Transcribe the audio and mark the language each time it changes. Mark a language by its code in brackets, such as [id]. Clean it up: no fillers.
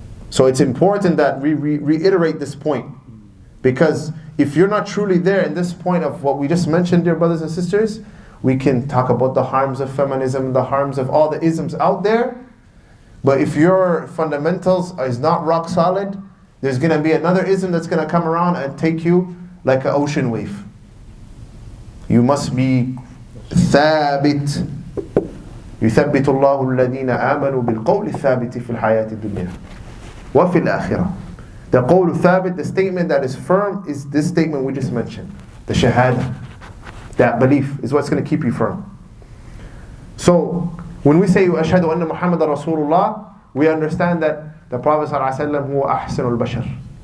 [en] So it's important that we reiterate this point. Because if you're not truly there in this point of what we just mentioned, dear brothers and sisters, we can talk about the harms of feminism, the harms of all the isms out there. But if your fundamentals is not rock solid, there's going to be another ism that's going to come around and take you like an ocean wave. You must be [ar] ثابت. يثبت الله الذين آمنوا بالقول الثابت في الحياة الدنيا وفي الآخرة. [en] The qawl thabit, the statement that is firm, is this statement we just mentioned. The shahada. That belief is what's going to keep you firm. So, when we say [ar] أشهد أن محمد رسول الله, [en] we understand that the Prophet ﷺ [ar] هو أحسن البشر.